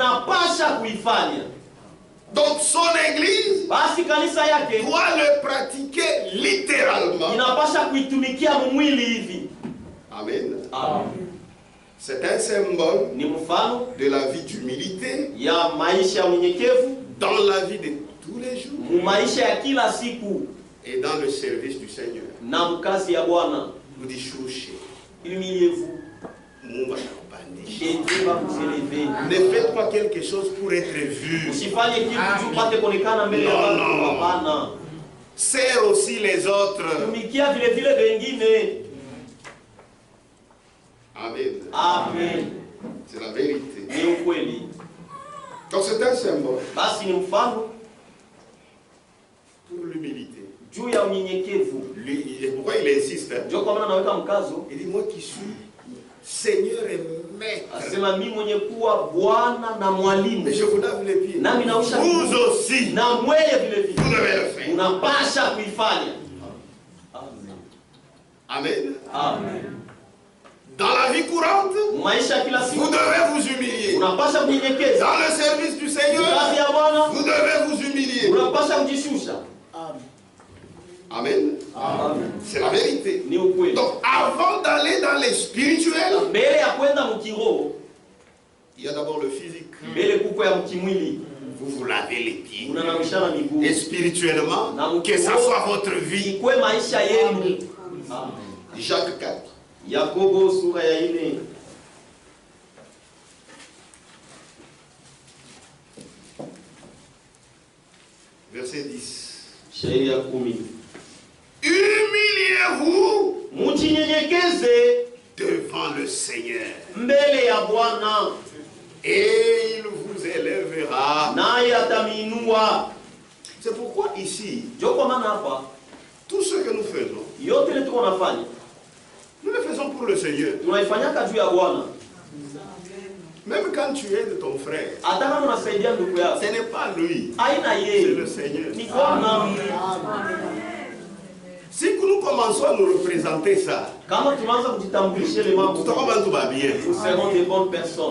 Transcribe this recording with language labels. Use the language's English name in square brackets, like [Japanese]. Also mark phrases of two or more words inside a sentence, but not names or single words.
[French] Donc son église doit le pratiquer littéralement. Amen. C'est un symbole de la vie d'humilité dans la vie de tous les jours. Et dans le service du Seigneur. [Swahili] Na mkazi ya Bwana. Mujishushe. [French] Humiliez-vous. [Swahili] Mungu atakupandisha. [French] Et Dieu va vous élever. Ne faites pas quelque chose pour être vu. [Swahili] Usifanye kitu tupate kuonekana mbele ya watu. Hapana. [French] Sers aussi les autres. [Swahili] Tumikia vile vile wengine. Amen. Amen. [French] C'est la vérité. [Swahili] Ni ukweli. [French] Donc c'est un symbole. [Swahili] Basi ni mfano [French] pour l'humilité. [Swahili] Juu ya unyenyekevu. [French] Pourquoi il insiste? [Swahili] Ndio kwa maana naweka mkazo. [French] Il dit moi qui suis Seigneur et maître. [Swahili] Asema mimi mwenye kuwa Bwana na mwalimu. [French] Mais je vous lave les pieds. [Swahili] Nami naosha [French] vous aussi. [Swahili] Na mweye vile vile. [French] Vous devez le faire. [Swahili] Unapasha kuifanya. Amen. Amen. Amen. [French] Dans la vie courante, vous devez vous humilier. Dans le service du Seigneur, vous devez vous humilier. Amen. Amen. C'est la vérité. Donc, avant d'aller dans les spirituels, il y a d'abord le physique. Vous vous lavez les pieds. Et spirituellement, que ça soit votre vie. Jacques 4. [Swahili] Yakobo sura ya 4. [French] Verset 10. [Swahili] Shairi ya 10. [French] Humiliez-vous [Swahili] mujinyenyekeze [French] devant le Seigneur. [Swahili] Mbele ya Bwana. [French] Et il vous élèvera. [Swahili] Naye ataminua. [French] C'est pourquoi ici, tout ce que nous faisons, [Swahili] yote le tunafanya, [French] nous le faisons pour le Seigneur. [Swahili] Tunaifanyaka juu ya Bwana. [French] Même quand tu aides ton frère, ce n'est pas lui, c'est le Seigneur. Si nous commençons à nous représenter ça, nous serons des bonnes personnes.